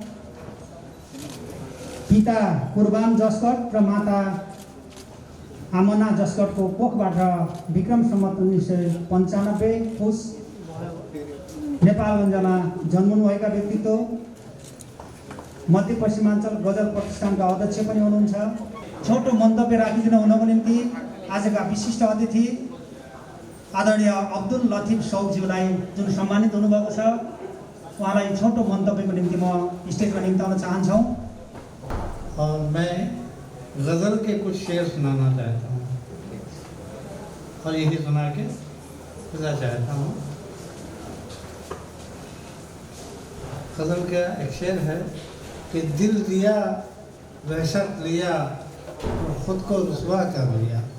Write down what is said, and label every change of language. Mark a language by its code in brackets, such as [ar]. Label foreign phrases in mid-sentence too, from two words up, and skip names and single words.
[ne] पिता कुर्बान जस्कर र माता आमना जस्करको कोखबाट विक्रम सम्वत 1995 पुस नेपालगञ्जमा जन्मनुभएका व्यक्तित्व, मध्यपश्चिमाञ्चल गजल प्रतिष्ठानका अध्यक्ष पनि हुनुहुन्छ। छोटो मन्तव्य राखिदिनु हुनको निम्ति आजका विशिष्ट अतिथि आदरणीय अब्दुल लतिफ सौकज्यूलाई जुन सम्मानित हुनुभएको छ, उहाँलाई छोटो मन्तव्यको निम्ति म स्टेजमा निम्ताउन चाहन्छौँ। [hi] और मैं गज़ल के कुछ शेर सुनाना चाहता हूँ और यही सुना के खुदा चाहता हूँ। गज़ल का एक शेर है कि दिल दिया वहशत लिया और ख़ुद को रुसवा कर लिया।